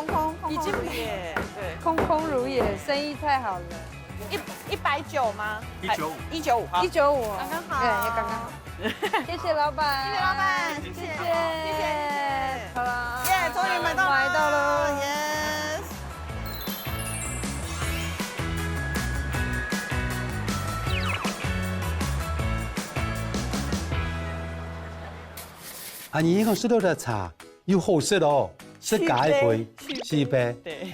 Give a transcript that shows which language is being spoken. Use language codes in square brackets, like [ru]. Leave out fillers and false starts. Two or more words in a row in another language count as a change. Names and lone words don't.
[zh] 已經耶，對，空空如也，生意太好了。 190嗎 195 195，好 195，剛剛好，對，也剛剛好。謝謝老闆，謝謝老闆，謝謝，好了，耶，終於買到了 ，yes。啊，你一共16的茶有好色哦，是假一杯，是一杯，对